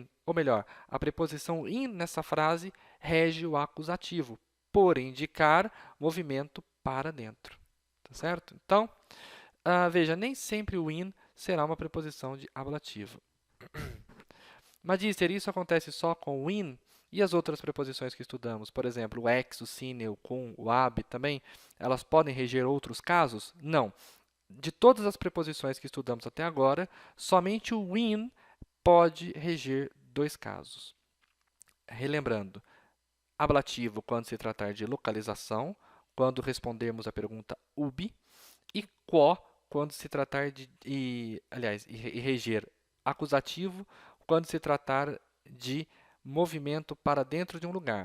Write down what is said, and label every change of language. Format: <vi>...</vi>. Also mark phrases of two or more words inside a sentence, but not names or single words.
<pt>Ou melhor, a preposição in nessa frase rege o acusativo, por indicar movimento para dentro. Tá certo? Então, veja, nem sempre o in será uma preposição de ablativo. Magister, isso acontece só com o in? E as outras preposições que estudamos? Por exemplo, o ex, o sine, o cum, o ab também, elas podem reger outros casos? Não. De todas as preposições que estudamos até agora, somente o in pode reger dois casos. relembrando, ablativo quando se tratar de localização, quando respondermos a pergunta ubi, e quo quando se tratar e reger acusativo quando se tratar de movimento para dentro de um lugar.</pt>